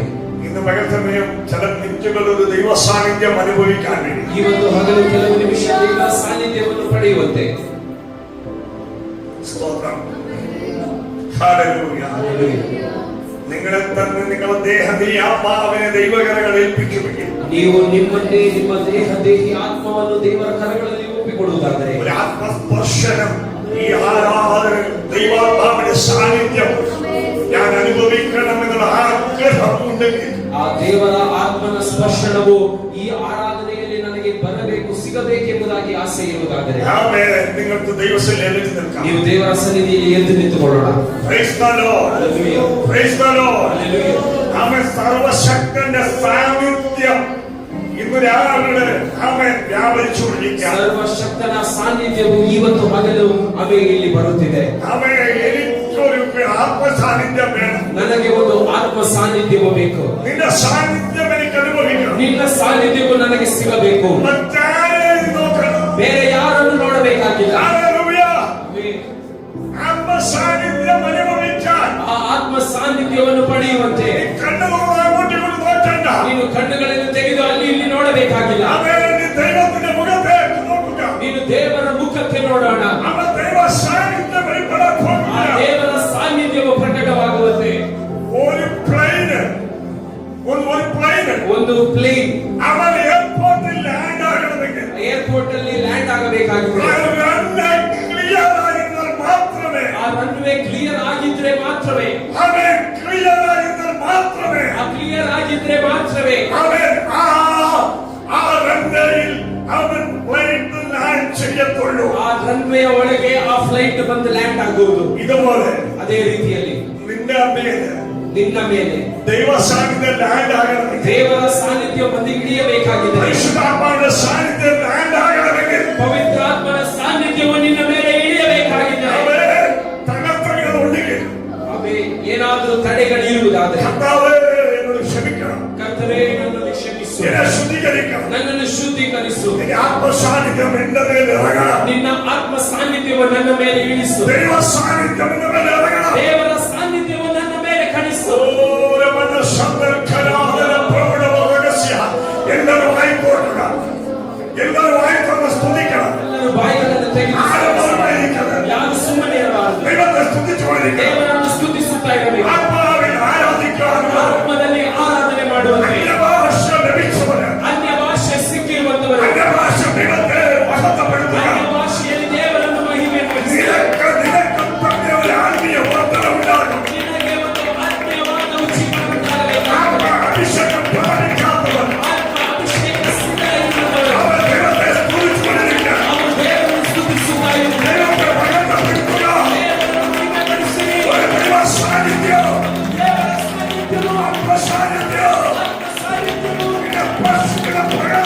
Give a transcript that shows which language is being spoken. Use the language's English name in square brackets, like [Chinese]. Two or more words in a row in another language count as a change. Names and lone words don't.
[Malayalam] ഇന്ന് പകൽ സമയം ചില മിനിറ്റുകൾ ഒരു ദൈവ സാന്നിധ്യം അനുഭവിക്കാൻ വേണ്ടി [Kannada] ಈ ಒಂದು ಹಗಲು ಕೆಲವು ನಿಮಿಷ ದೇವರ ಸಾನ್ನಿಧ್ಯವನ್ನು ಪಡೆಯುವಂತೆ. [Malayalam] സ്തോത്രം. ഹല്ലേലൂയ. നിങ്ങളെ തന്നെ നിങ്ങളുടെ ദേഹദേഹി ആത്മാവിനെ ദൈവകരങ്ങളിൽ ഏൽപ്പിക്കുമെങ്കിൽ [Kannada] ನೀವು ನಿಮ್ಮನ್ನೇ ನಿಮ್ಮ ದೇಹ ದೇಹಿ ಆತ್ಮವನ್ನು ದೇವರ ಕರಗಳಲ್ಲಿ ಒಪ್ಪಿಕೊಡುವುದಾದರೆ [Malayalam] ഒരു ആത്മസ്പർശനം ഈ ആരാധന ദൈവാത്മാവിന്റെ സാന്നിധ്യം ഞാൻ അനുഭവിക്കണമെന്നുള്ള ആഗ്രഹമുണ്ടെങ്കിൽ [Kannada] ಆ ದೇವರ ಆತ್ಮನ ಸ್ಪರ್ಶನವು ಈ ಆರಾಧನೆಯಲ್ಲಿ ನನಗೆ ಬರಬೇಕು, ಸಿಗಬೇಕೆಂಬುದಾಗಿ ಆಸೆ ಇರುವುದಾದರೆ [Malayalam] നിങ്ങൾക്ക് ദൈവസന്നിധിയിൽ നിൽക്കാം. [Kannada] ನೀವು ದೇವರ ಸನ್ನಿಧಿಯಲ್ಲಿ ಎದ್ದು ನಿಂತುಕೊಳ್ಳೋಣ. [English] Praise the Lord. [Malayalam] ഹല്ലേലൂയ. [English] Praise the Lord. [Malayalam] ഹല്ലേലൂയ. ആമേൻ. സർവശക്തന്റെ സാന്നിധ്യം ഇന്ന് രാവിലെ ആമേൻ വ്യാപരിച്ചുകൊണ്ടിരിക്കുക. [Kannada] ಸರ್ವಶಕ್ತನ ಸಾನ್ನಿಧ್ಯವು ಇವತ್ತು ಹಗಲು ಆಮೇ ಇಲ್ಲಿ ಬರುತ್ತಿದೆ. ಆಮೇನ್. [Malayalam] എനിക്കൊരു ആത്മ സാന്നിധ്യം വേണം. [Kannada] ನನಗೆ ಒಂದು ಆತ್ಮ ಸಾನ್ನಿಧ್ಯವು ಬೇಕು. [Malayalam] നിന്റെ സാന്നിധ്യം എനിക്ക് അനുഭവിക്കണം. [Kannada] ನಿನ್ನ ಸಾನ್ನಿಧ್ಯವು ನನಗೆ ಸಿಗಬೇಕು. [Malayalam] മറ്റാരെയും നോക്കണം. [Kannada] ಬೇರೆ ಯಾರನ್ನು ನೋಡಬೇಕಾಗಿಲ್ಲ. [Malayalam] ഹല്ലേലൂയ. ആത്മ സാന്നിധ്യം അനുഭവിക്കാൻ [Kannada] ಆ ಆತ್ಮ ಸಾನ್ನಿಧ್ಯವನ್ನು ಪಡೆಯುವಂತೆ [Malayalam] കണ്ണുകളെ അങ്ങോട്ടും നോക്കണ്ട. [Kannada] ನೀನು ಕಣ್ಣುಗಳನ್ನು ತೆಗೆದು ಅಲ್ಲಿ ಇಲ್ಲಿ ನೋಡಬೇಕಾಗಿಲ್ಲ. [Malayalam] ദൈവത്തിന്റെ മുഖത്തേക്ക് നോക്കുക. [Kannada] ನೀನು ದೇವರ ಮುಖಕ್ಕೆ ನೋಡೋಣ. [Malayalam] അവ ദൈവ സാന്നിധ്യം വെളിപ്പെടാൻ [Kannada] ಆ [Malayalam] പോകുകയാണ്. [Kannada] ದೇವರ ಸಾನ್ನಿಧ್ಯವು ಪ್ರಕಟವಾಗುವಂತೆ [Malayalam] ഒരു പ്ലെയിന് [Kannada] ಒಂದು ಪ್ಲೇನ್ [Malayalam] അവൻ എയർപോർട്ടിൽ ലാൻഡ് ആകണമെങ്കിൽ [Kannada] ಏರ್ಪೋರ್ಟ್ ಅಲ್ಲಿ ಲ್ಯಾಂಡ್ ಆಗಬೇಕಾಗಿದೆ. [Malayalam] ക്ലിയർ ആയിരുന്നാൽ മാത്രമേ [Kannada] ಆ ರನ್ವೇ ಕ್ಲಿಯರ್ ಆಗಿದ್ರೆ ಮಾತ್ರವೇ [Malayalam] അവൻ ക്ലിയർ ആയിരുന്നാൽ മാത്രമേ [Kannada] ಆ ಕ್ಲಿಯರ್ ಆಗಿದ್ರೆ ಮಾತ್ರವೇ [Malayalam] അവൻ ആ റൺവേയിൽ അവൻ ഫ്ലൈറ്റ് ലാൻഡ് ചെയ്യത്തുള്ളൂ. [Kannada] ಆ ರನ್ವೇ ಒಳಗೆ ಆ ಫ್ಲೈಟ್ ಬಂದು ಲ್ಯಾಂಡ್ ಆಗುವುದು. [Malayalam] ഇതുപോലെ [Kannada] ಅದೇ ರೀತಿಯಲ್ಲಿ [Malayalam] നിന്റെ ಮೇಲೆ [Kannada] ನಿನ್ನ ಮೇಲೆ [Malayalam] ദൈവ സാന്നിധ്യം ലാൻഡ് ആകണമെങ്കിൽ [Kannada] ದೇವರ ಸಾನ್ನಿಧ್ಯ ಬಂದು ಇಳಿಯಬೇಕಾಗಿದೆ. [Malayalam] പരിശുദ്ധാത്മാവിന്റെ സാന്നിധ്യം ലാൻഡ് ആകണമെങ്കിൽ [Kannada] ಪವಿತ್ರಾತ್ಮನ ಸಾನ್ನಿಧ್ಯವು ನಿನ್ನ ಮೇಲೆ ಇಳಿಯಬೇಕಾಗಿದೆ. [Malayalam] തകർത്തകളുണ്ടെങ്കിൽ [Kannada] ಅವೇ ಏನಾದರೂ ತಡೆಗಳಿರುವುದಾದರೆ [Malayalam] കർത്താവേ എന്നോട് ക്ഷമിക്കണം. [Kannada] ಕರ್ತನೇ ನನ್ನನ್ನು ಕ್ಷಮಿಸು, [Malayalam] എന്നെ ശുദ്ധീകരിക്കണം. [Kannada] ನನ್ನನ್ನು ಶುದ್ಧೀಕರಿಸು. [Malayalam] നിന്റെ ആത്മസാന്നിധ്യം എന്റെ മേൽ ഇറങ്ങണം. [Kannada] ನಿನ್ನ ಆತ್ಮ ಸಾನ್ನಿಧ್ಯವು ನನ್ನ ಮೇಲೆ ಇಳಿಸು. [Malayalam] ദൈവ സാന്നിധ്യം എന്റെ മേൽ ഇറങ്ങണം. ದೇವರ ಸಾನ್ನಿಧ್ಯವು ನನ್ನ ಮೇಲೆ ಕಣಿಸು. എല്ലാവരും വായിക്കോട്ടുക. എല്ലാവരും വായിക്കൊന്ന് സ്തുതിക്കണം. [Kannada] ಎಲ್ಲರೂ ಬಾಯಿಗಳನ್ನು ತೆಗೆದು ಯಾರು ಸುಮ್ಮನೆ ಇರಬಾರದು. [Malayalam] ദൈവത്തെ സ്തുതിച്ചുകൊണ്ടിരിക്കണം. [Kannada] ದೇವರನ್ನು ಸ್ತುತಿಸುತ್ತಾ ಇರಬೇಕು. [Malayalam] ആത്മാവിൽ ആരാധിക്കണം. [Kannada] ಆತ್ಮದಲ್ಲಿ ಆರಾಧನೆ ಮಾಡುವಂತೆ [Malayalam] അന്യഭാഷ ലഭിച്ചവന് [Kannada] ಅನ್ಯ ಭಾಷೆ ಸಿಕ್ಕಿರುವಂತವರು [Malayalam] അന്യഭാഷ ദൈവത്തെ മഹത്വപ്പെടുത്തുക. [Kannada] ಅನ್ಯ ಭಾಷೆಯಲ್ಲಿ ದೇವರನ್ನು ಮಹಿಮೆಪಡಿಸಿ [Malayalam] നിനക്ക് തന്നെ ഒരു ആത്മീയ വർധന ഉണ്ടാകും. [Kannada] ನಿನಗೆ ಒಂದು ಆತ್ಮೀಯವಾದ ಉಚಿತ ಉಂಟಾಗಬೇಕು. [Malayalam] അഭിഷേകം പ്രാപിക്കാത്തവൻ [Kannada] ಆತ್ಮ ಅಭಿಷೇಕ ಸಿದ್ಧರಿರುವವರು [Malayalam] അവൻ ദൈവത്തെ സ്തുതിച്ചുകൊണ്ടിരിക്കണം. [Kannada] ಅವರು ದೇವರನ್ನು ಸ್ತುತಿಸುತ್ತಾ ಇರುವರು. [Malayalam] ദൈവത്തെ മഹത്വപ്പെടുത്തുക. [Kannada] ದೇವರನ್ನು ಮಹಿಮೆಪಡಿಸಿರಿ. [Malayalam] ഒരു ദൈവ സാന്നിധ്യം, [Kannada] ದೇವರ ಸಾನ್ನಿಧ್ಯವು [Malayalam] ആത്മ സാന്നിധ്യം [Kannada] ಆತ್ಮ ಸಾನ್ನಿಧ್ಯವು [Malayalam] നിന്നെ സ്പർശിക്കണം.